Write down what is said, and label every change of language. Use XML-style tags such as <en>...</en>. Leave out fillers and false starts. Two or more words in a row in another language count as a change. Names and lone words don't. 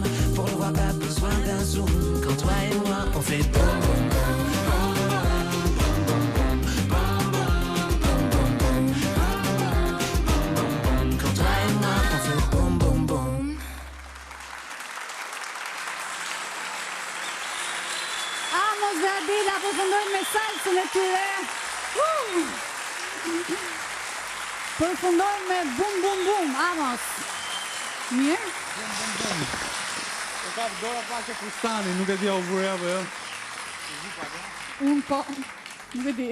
<fr>Pour le voir pas besoin d'un zoom. Quand toi et moi on fait boum boum boum.</fr> <sq>Amos dhe Abela përfundojnë me salsën e tyre. Përfundojnë me bum bum bum, Amos. Mirë? Po ka dora pak e fustani, nuk e di u vure apo jo. Unë po, nuk e di.</sq>